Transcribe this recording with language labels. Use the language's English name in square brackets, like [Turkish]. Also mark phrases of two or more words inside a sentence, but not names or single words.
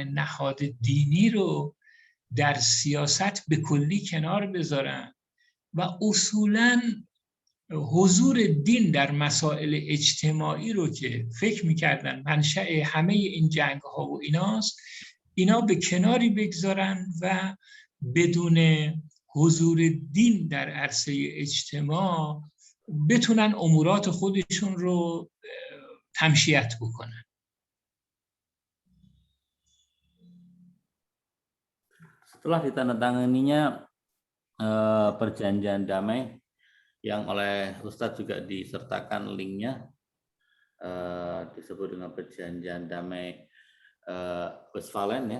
[Persian] نهاد دینی رو در سیاست به کلی کنار بذارن و اصولاً حضور دین در مسائل اجتماعی رو که فکر می‌کردن منشأ همه این جنگ‌ها و ایناست، اینا به کناری بگذارن و بدون حضور دین در عرصه اجتماع بتونن امورات خودشون رو تمشیت بکنن. [Indonesian] Setelah ditandatanganinya perjanjian damai yang oleh Ustadz juga disertakan linknya, disebut dengan perjanjian damai Westphalen ya.